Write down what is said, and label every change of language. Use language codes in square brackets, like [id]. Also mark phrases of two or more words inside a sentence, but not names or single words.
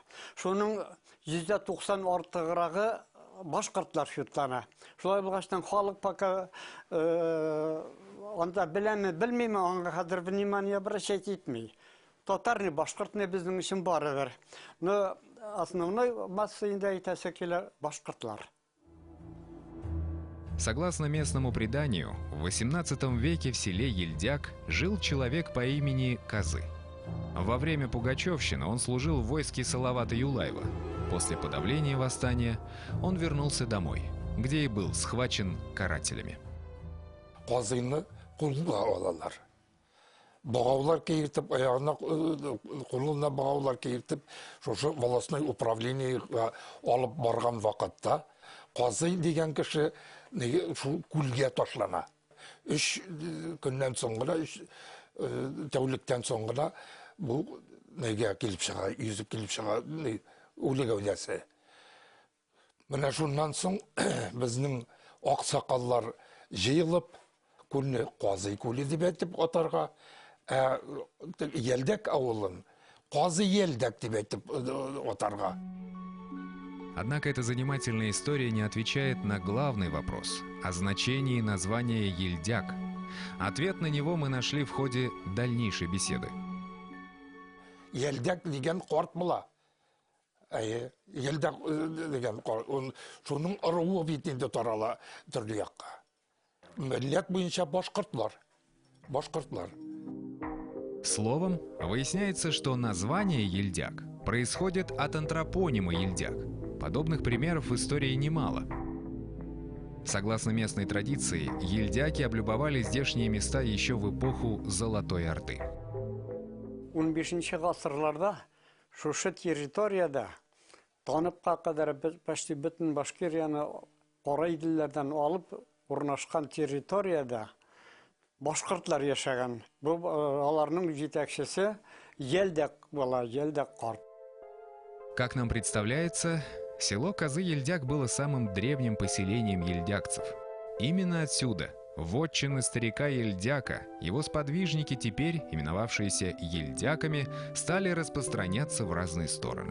[tt] Шуның 190 артыграгы башкортлар читлана. Шулай булгачлан халык пока анда белмим, аңа хәзер [ru] внимание обращать [tt] итми. Татарны, башкортны безнең өчен барыбер. [ru] Но основной масса [tt] инде әйтәсе килә башкортлар. [ru] Согласно местному преданию, в XVIII веке в селе Ельдяк жил человек по имени Казы. Во время Пугачевщины он служил в войске Салавата Юлаева. После подавления восстания он вернулся домой, где и был схвачен карателями. [tt] Казыны кулга алалар. Багаулар киертип, аягына кулына багаулар киертип, шушы [ru] волостной управление [tt] алып барган вакытта Казый дигән кеше күлгә ташлана. 3 көннән соң гына, 3 тәүлектән соң гына бу нигә килеп чыга, yüzеп килеп чыга, үлек әүләсе. Менә шуннан соң безнең аксакаллар җыелып, күлне Казый күле дип әйтеп атарга, Ельдәк авылын Казы Ельдәк дип әйтеп атарга. [ru] Однако эта занимательная история не отвечает на главный вопрос о значении названия Ельдяк. Ответ на него мы нашли в ходе дальнейшей беседы. [tt] Ельдәк дигән карт була. Ельдәк дигән карт, шуның ырыуы бит инде тарала төрле якка. Милләт буенча башкортлар. [ru] Словом, выясняется, что название Ельдяк происходит от антропонима Ельдяк. Подобных примеров в истории немало. Согласно местной традиции, ельдяки облюбовали здешние места еще в эпоху Золотой Орды. [tt] 15 гасырларда шушы территорияда таныпка кадәр почти бөтен Башкирияны кара иделләрдән алып урнашкан территорияда башкортлар яшәгән. Бу аларның җитәкчесе Ельдәк була, Ельдәк карт. [ru] Как нам представляется, село Казы-Ельдяк было самым древним поселением ельдякцев. Именно отсюда, вотчины старика Ельдяка, его сподвижники, теперь именовавшиеся ельдяками, стали распространяться в разные стороны.